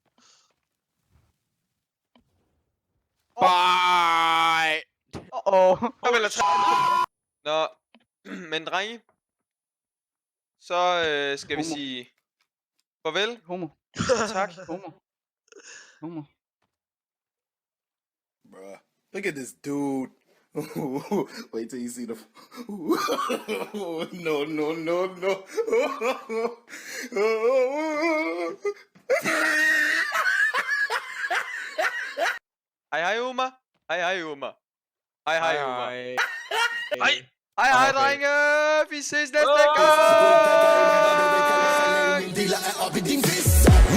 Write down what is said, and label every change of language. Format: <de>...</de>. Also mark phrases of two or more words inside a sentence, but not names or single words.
<en>Bye! Uh-oh.</en> <da>Nå, men drenge, så skal vi Homo. sige farvel. Homo. Tak. Homo.</da> <en>Bruh, look at this dude. Wait till you see the. No, no, no, no.</en> <da>Hej, Uma. Hej, Uma. Hej, Uma. Nej! Hej, drenge. Vi ses næste gang. Dealer er oppe i din fisse.</da>